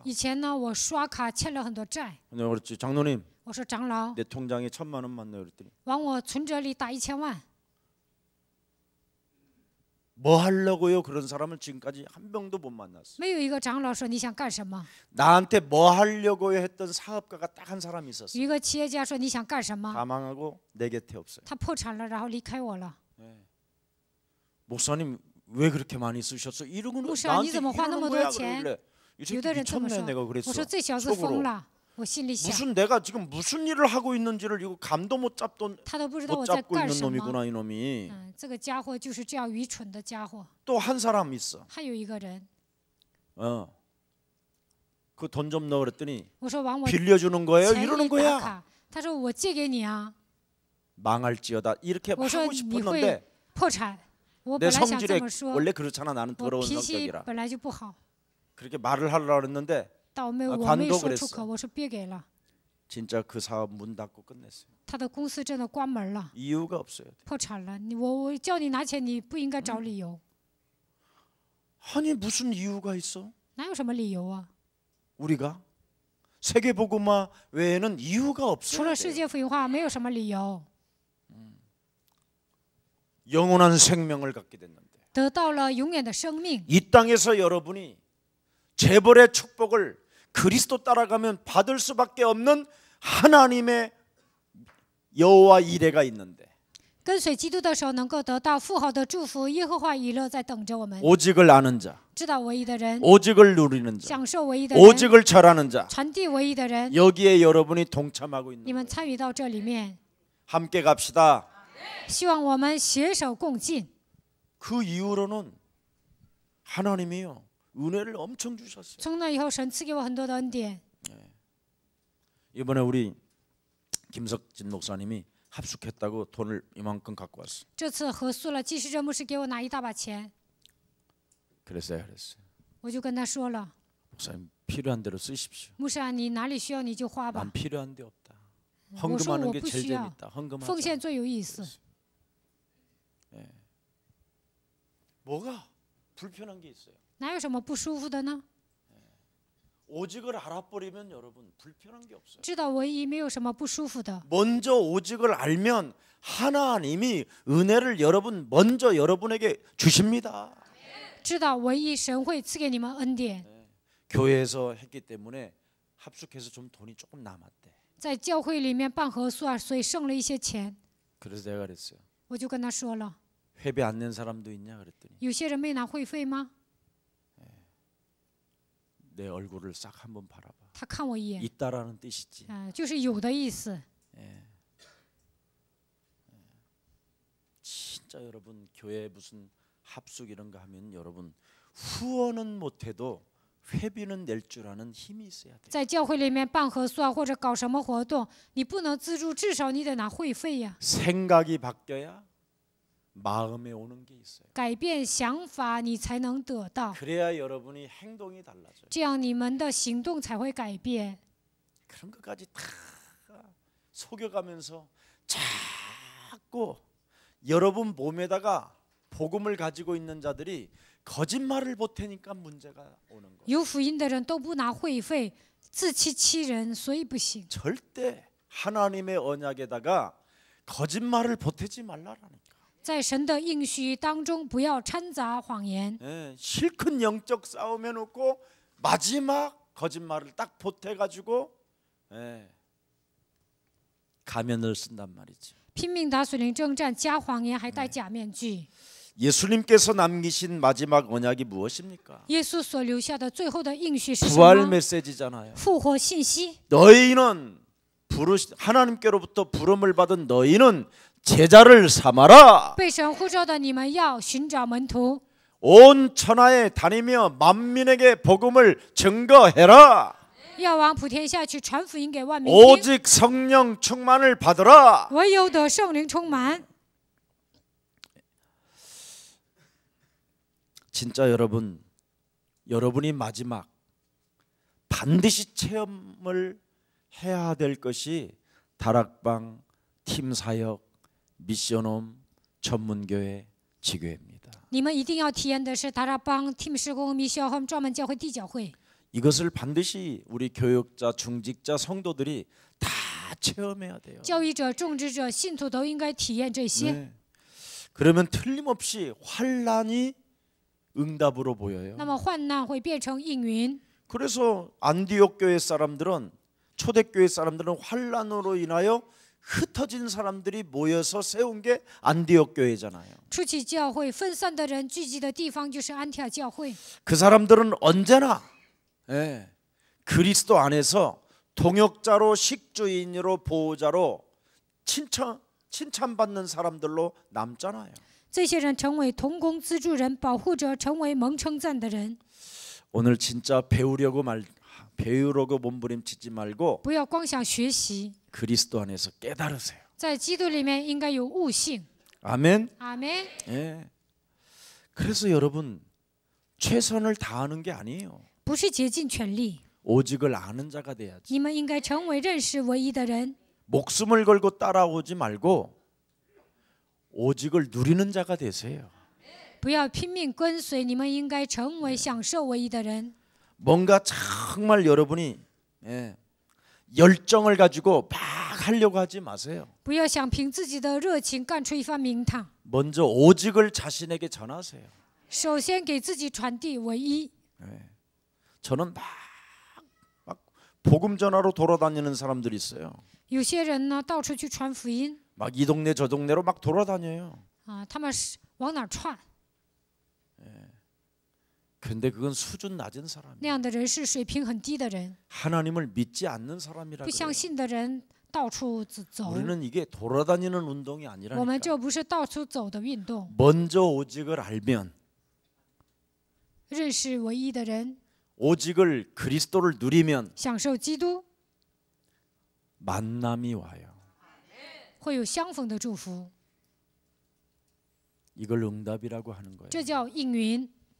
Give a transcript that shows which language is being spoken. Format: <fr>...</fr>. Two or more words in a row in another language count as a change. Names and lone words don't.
<zh>以前呢，我刷卡欠了很多债，</zh> <ko>근데 그렇지 장로님</ko> <zh>我说长老，</zh> <ko>내 통장에 1,000만 원만 넣어 그랬더니</ko> <zh>往我存折里打1000万。</zh> <ko>뭐 하려고요? 그런 사람을 지금까지 한 명도 못 만났어.</ko> <zh>没有一个长老说你想干什么，</zh> <ko>나한테 뭐 하려고요 했던 사업가가 딱 한 사람 있었어.</ko> <zh>有一个企业家说你想干什么，</zh> <ko>다 망하고 내 곁에 없어요.</ko> <zh>他破产了，然后离开我了。</zh> <ko>목사님 왜 그렇게 많이 쓰셨어? 이러고는</ko> <zh>牧师啊，你</zh> <ko>나한테</ko> <zh>怎么花那</zh> <ko>이러는</ko> <zh>么多</zh> <ko>거야</ko> <zh>钱？</zh> <ko>그러길래 이</ko> <zh>有</zh> <ko>새끼</ko> <zh>的人这么</zh> <ko>미쳤네</ko> <zh>说，</zh> <ko>내가</ko> <zh>我</zh> <ko>그랬어.</ko> <zh>说这小子疯</zh> <ko>속으로</ko> <zh>了，我心里想，</zh> <ko>무슨 내가 지금 무슨 일을 하고 있는지를 이거 감도 못 잡고</ko> <zh>他都不知道</zh> <ko>못</ko> <zh>我在</zh> <ko>잡고</ko> <zh>干</zh> <ko>있는</ko> <zh>什么。</zh> <ko>놈이구나 이놈이.</ko> <zh>这个家伙就是这样愚蠢的家伙。</zh> <ko>또 한 사람 있어.</ko> <zh>还有一个人，</zh> <ko>그 돈 좀 넣어 그랬더니</ko> <zh>我说往我</zh> <ko>빌려주는 거예요</ko> <zh>钱</zh> <ko>이러는</ko> <zh>里打</zh> <ko>거야.</ko> <zh>卡，他说我借给你啊，</zh> <ko>망할지어다 이렇게</ko> <zh>我说</zh> <ko>하고</ko> <zh>你</zh> <ko>싶었는데</ko> <zh>会破产。我</zh> <ko>내</ko> <zh>本来想这</zh> <ko>성질에</ko> <zh>么说，</zh> <ko>원래 그렇잖아. 나는</ko> <zh>我</zh> <ko>더러운</ko> <zh>脾气</zh> <ko>성격이라</ko> <zh>本来就不好，</zh> <ko>그렇게 말을 하려고 했는데</ko> <zh>但我没有</zh> <ko>아</ko> <zh>我没有</zh> <ko>관도</ko> <zh>说出</zh> <ko>그랬어</ko> <zh>口，我说别给了。</zh> <ko>진짜 그 사업 문 닫고 끝냈어요.</ko> <zh>他的公司真的关门了，</zh> <ko>이유가 없어요.</ko> <zh>破产了。我叫你拿钱，你不应该找理由，</zh> <ko>아니 무슨 이유가 있어?</ko> <zh>哪有什么理由啊？</zh> <ko>우리가 세계복음화 외에는 이유가</ko> <zh>除</zh> <ko>없어요.</ko> <zh>了世界福音化，没有什么理由。</zh> <ko>영원한 생명을 갖게 됐는데</ko> <zh>得到了永远的生命，</zh> <ko>이 땅에서 여러분이 재벌의 축복을 그리스도 따라가면 받을 수밖에 없는 하나님의 여호와 이레가 있는데</ko> <zh>跟随基督的时候能够得到富豪的祝福，耶和华以勒在等着我们。</zh> <ko>오직을 아는 자,</ko> <zh>知道唯一的人，</zh> <ko>오직을 누리는 자,</ko> <zh>享受唯一的人，</zh> <ko>오직을 절하는 자,</ko> <zh>传递唯一的人，</zh> <ko>여기에 여러분이 동참하고</ko> <zh>你</zh> <ko>있는</ko> <zh>们</zh> <ko>거예요.</ko> <zh>参与到这里面，</zh> <ko>함께 갑시다.</ko> <zh>希望我们携手共进。</zh> <ko>그 이후로는 하나님이요 은혜를 엄청 주셨어요.</ko> <zh>从那以后，神赐给我很多的恩典。</zh> <ko>이번에 우리 김석진 목사님이 합숙했다고 돈을 이만큼 갖고 왔어.</ko> <zh>这次合宿了，季世珍牧师给我拿一大把钱，</zh> <ko>그랬어요.</ko> <zh>我就跟他说了，</zh> <ko>목사님 필요한 대로 쓰십시오.</ko> <zh>牧师啊，你哪里需要你就花吧</zh> <ko>난 ， 필요한 데 없다.</ko> <zh>我说</zh> <ko>헌금하는</ko> <zh>我</zh> <ko>게</ko> <zh>不</zh> <ko>제일</ko> <zh>需要，</zh> <ko>재밌다. 헌금하자.</ko> <zh>奉献最有意思。</zh> <ko>뭐가 불편한 게 있어요.</ko> <zh>哪有什么不舒服的呢？</zh> <ko>오직을 알아버리면 여러분 불편한 게 없어요.</ko> <zh>知道唯一，没有什么不舒服的。</zh> <ko>먼저 오직을 알면 하나님이 은혜를 먼저 여러분에게 주십니다.</ko> <zh>知道唯一，神会赐给你们恩典。</zh> <ko>교회에서 했기 때문에 합숙해서 좀 돈이 조금 남았대.</ko> <zh>在教会里面办合宿啊，所以剩了一些钱，</zh> <ko>그래서 내가 그랬어요.</ko> <zh>我就跟他说了，</zh> <ko>회비 안 낸 사람도 있냐 그랬더니</ko> <zh>有些人没拿会费吗？</zh> <ko>내 얼굴을 싹 한번 바라봐.</ko> <zh>他看我一眼，</zh> <ko>있다라는 뜻이지.</ko> <zh>就是有的意思。</zh> <ko>진짜 여러분 교회 무슨 합숙 이런 거 하면 여러분 후원은 못해도 회비는 낼 줄 아는 힘이 있어야 돼.</ko> <zh>在教会里面办合宿啊，或者搞什么活动，你不能资助，至少你得拿会费呀。</zh> <ko>생각이 바뀌어야 마음에 오는 게 있어요.</ko> <zh>改变想法，你才能得到，</zh> <ko>그래야 여러분이 행동이 달라져요.</ko> <zh>这样你们的行动才会改变。</zh> <ko>그런 것까지 다 속여가면서 자꾸 여러분 몸에다가 복음을 가지고 있는 자들이 거짓말을 보태니까 문제가 오는 거예요.</ko> <zh>有福音的人都不拿会费，自欺欺人，所以不行。</zh> <ko>절대 하나님의 언약에다가 거짓말을 보태지 말라라니까.</ko> <zh>在神的应许当中，不要掺杂谎言。</zh> <ko>실컷 영적 싸움 해놓고 마지막 거짓말을 딱 보태가지고 가면을 쓴단 말이죠.</ko> <zh>拼命打属灵征战，加谎言，还戴假面具。</zh> <ko>예수님께서 남기신 마지막 언약이 무엇입니까?</ko> <zh>耶稣所留下的最后的应许是什</zh> <ko>부활</ko> <zh>么？</zh> <ko>메시지잖아요.</ko> <zh>复活信息。</zh> <ko>너희는 하나님께로부터 부름을 받은 너희는 제자를 삼아라.</ko> <zh>被神呼召的你们要寻找门徒，</zh> <ko>온 천하에 다니며 만민에게 복음을 증거해라.</ko> <zh>要往普天下去传福音给万民听。</zh> <ko>오직 성령 충만을 받으라.</ko> <zh>唯有得圣灵充满。</zh> <ko>진짜 여러분이 마지막 반드시 체험을 해야 될 것이 다락방, 팀사역, 미션홈, 전문교회, 지교회입니다.</ko> <zh>你们一定要体验的是达拉邦、Team 施工、米修和专门教会、地教会。</zh> <ko>이것을 반드시 우리 교육자, 중직자, 성도들이 다 체험해야 돼요.</ko> <zh>教育者、种植者、信徒都应该体验这些。</zh> <ko>네. 그러면 틀림없이 환란이 응답으로 보여요.</ko> <zh>那么患难会变成应允。</zh> <ko>그래서 안디옥 교회 사람들은 초대교회 사람들은 환란으로 인하여 흩어진 사람들이 모여서 세운 게 안디옥 교회잖아요.</ko> <zh>初期教会分散的人聚集的地方就是安提阿教会。</zh> <ko>그 사람들은 언제나 그리스도 안에서 동역자로 식주인으로 보호자로 칭찬받는 사람들로 남잖아요.</ko> <zh>这些人成为同工资助人、保护者，成为蒙称赞的人。</zh> <ko>오늘 진짜 배우려고 몸부림치지 말고</ko> <zh>不要光想学习，</zh> <ko>그리스도 안에서 깨달으세요.</ko> <zh>在基督里面应该有悟性。</zh> <ko>아멘.</ko> <zh>阿门。</zh> <ko>예. 그래서 여러분 최선을 다하는 게 아니에요.</ko> <zh>不是竭尽全力，</zh> <ko>오직을 아는 자가 돼야지.</ko> <zh>你们应该成为认识唯一的人，</zh> <ko>목숨을 걸고 따라오지 말고 오직을 누리는 자가 되세요.</ko> <zh>不要拼命跟随，你们应该成为享受唯一的人。</zh> <ko>뭔가 정말 여러분이 열정을 가지고 막 하려고 하지 마세요.</ko> <zh>不要想凭自己的热情干出一番名堂，</zh> <ko>먼저 오직을 자신에게 전하세요.</ko> <zh>首先给自己传递唯一。</zh> <ko>저는 막 복음 전하러 돌아다니는 사람들이 있어요.</ko> <zh>有些人呢，到处去传福音</zh> <ko>막 이 동네 저 동네로 막 돌아다녀요.</ko> <zh>啊，他们是往哪儿窜？</zh> <ko>근데 그건 수준 낮은 사람이에요.</ko> <zh>那样的人是水平很低的人，</zh> <ko>하나님을 믿지 않는 사람이라</ko> <zh>不相</zh> <ko>그래요.</ko> <zh>信的人到处走。</zh> <ko>우리는 이게 돌아다니는 운동이</ko> <zh>我们</zh> <ko>아니라니까.</ko> <zh>这不是到处走的运动，</zh> <ko>먼저 오직을 알면</ko> <zh>认识唯一的人，</zh> <ko>오직을 그리스도를 누리면</ko> <zh>享受基督，</zh> <ko>만남이 와요.</ko> <zh>会有相逢的祝福，</zh> <ko>이걸 응답이라고 하는 거예요.</ko> <zh>这叫应允。</zh>